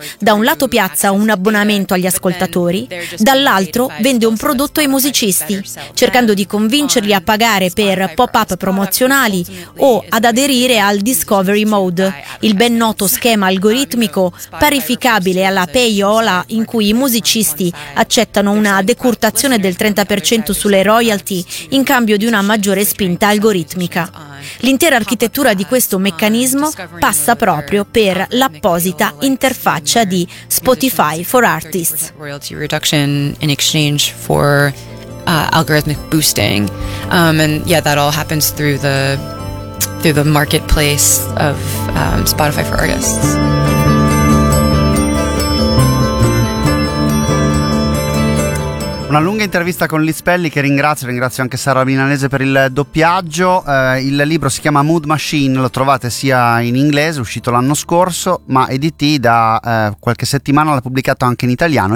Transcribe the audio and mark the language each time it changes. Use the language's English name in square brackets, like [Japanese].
[Italian] Da un lato piazza un abbonamento agli ascoltatori, dall'altro vende un prodotto ai musicisti, cercando di convincerli a pagare per pop-up promozionali o ad aderire al Discovery Mode, il ben noto schema algoritmico parificabile alla payola in cui i musicisti accettano una decurtazione del 30% sulle royalty in cambio di una maggiore spinta algoritmica. L'intera architettura di questo meccanismo passa proprio per l'apposita interfaccia di Spotify for Artists. [English] Royalty reduction in exchange for algorithmic boosting. And yeah, that all happens through the marketplace of Spotify for Artists. [Italian] Una lunga intervista con Liz Pelli, che ringrazio anche Sara Milanese per il doppiaggio. Il libro si chiama Mood Machine, lo trovate sia in inglese, uscito l'anno scorso, ma EDT da qualche settimana l'ha pubblicato anche in italiano.